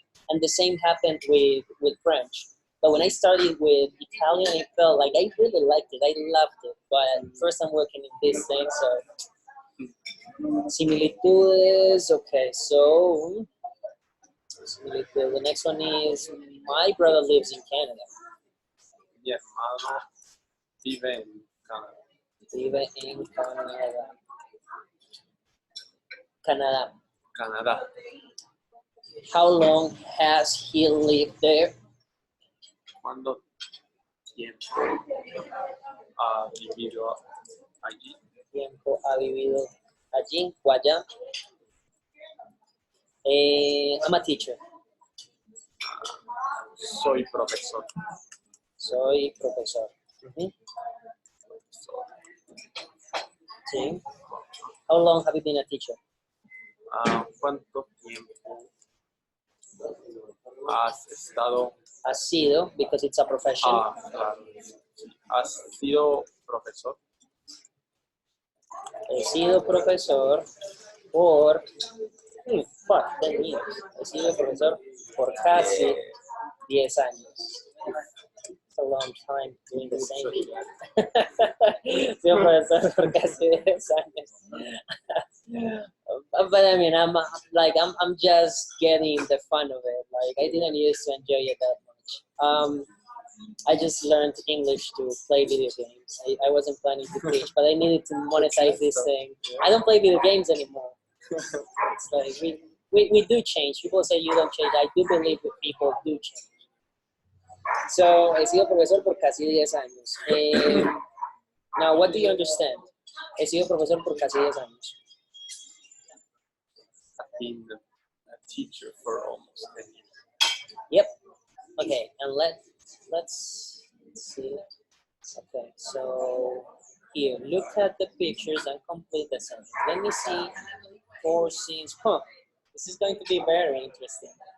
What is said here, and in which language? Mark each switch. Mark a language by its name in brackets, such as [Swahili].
[English] And the same happened with French. But when I started with Italian, I felt like I really liked it. I loved it. But first I'm working in this thing, so similitudes. Okay, so similitude. The next one is my brother lives in Canada. [Spanish] Mi hermano vive en Canadá. Vive en Canadá. Canadá. Canadá. [English] How long has he lived there? [Spanish] ¿Cuánto tiempo ha vivido allí? Tiempo ha vivido allí o allá. [English] I'm a teacher. [Spanish] Soy profesor. Soy profesor. Sí. [English] How long have you been a teacher? [Spanish] ¿Cuánto tiempo has estado? Has sido, [English] because it's a profession. [Spanish] Claro. ¿Has sido profesor? He sido profesor por 10 [English] years. [Spanish] He sido profesor por casi 10 años. [English] It's a long time doing the same thing. [Spanish] He sido profesor por casi 10 años. [English] But I mean, I'm just getting the fun of it. Like I didn't used to enjoy it that much. I just learned English to play video games. I wasn't planning to teach, but I needed to monetize this thing. I don't play video games anymore. It's like we do change. People say you don't change. I do believe that people do change. [Spanish] So, he sido profesor por casi 10 años. [English] Now, what do you understand? [Spanish] He sido profesor por casi 10 años. [English] I've been a teacher for almost 10 years. Yep. Okay, and let's see. Okay, so here, look at the pictures and complete the sentence. Let me see 4 scenes. This is going to be very interesting.